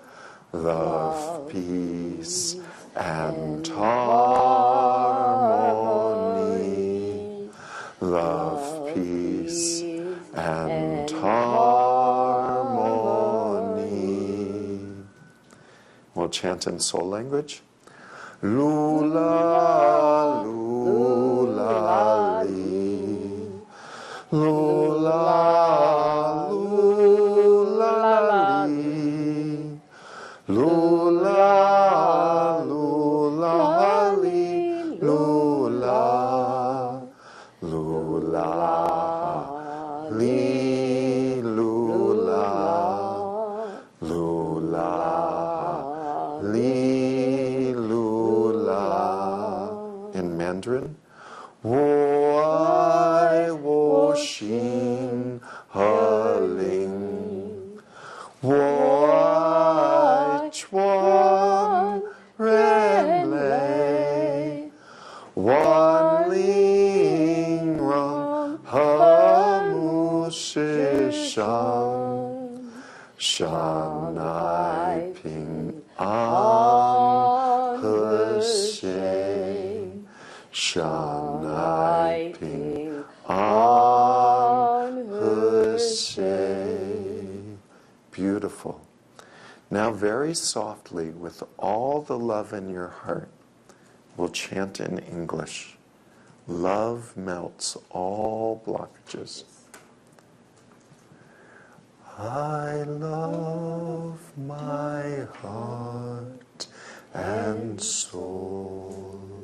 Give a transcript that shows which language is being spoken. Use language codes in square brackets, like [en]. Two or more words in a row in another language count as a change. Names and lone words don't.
[en] Love, peace, and harmony. Love, peace, and harmony. We'll chant in soul language. Lula, lula, li. Lula, lula, li. Lula, lula, li. Lula, lula, li. Lula, lula, li. Lula. In Mandarin, [zh] 我爱我心和灵，我爱全人类，万灵融合善，善爱平安和善爱平安和 Shanai Ping An He. [en] Beautiful. Now very softly, with all the love in your heart, we'll chant in English. Love melts all blockages. I love my heart and soul.